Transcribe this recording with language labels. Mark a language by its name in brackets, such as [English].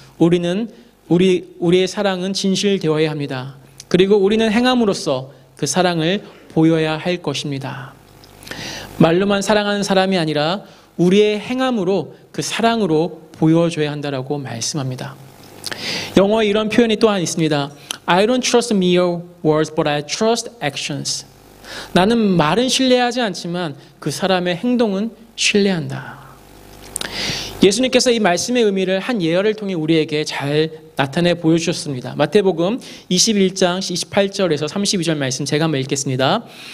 [Korean] 우리의 사랑은 진실되어야 합니다. 그리고 우리는 행함으로써 그 사랑을 보여야 할 것입니다. 말로만 사랑하는 사람이 아니라 우리의 행함으로 그 사랑으로 보여줘야 한다라고 말씀합니다. 영어에 이런 표현이 또한 있습니다. [English] I don't trust mere words, but I trust actions. [Korean] 나는 말은 신뢰하지 않지만 그 사람의 행동은 신뢰한다. 예수님께서 이 말씀의 의미를 한 예언을 통해 우리에게 잘 나타내 보여주셨습니다. 마태복음 21장 28절에서 32절 말씀 제가 한번 읽겠습니다.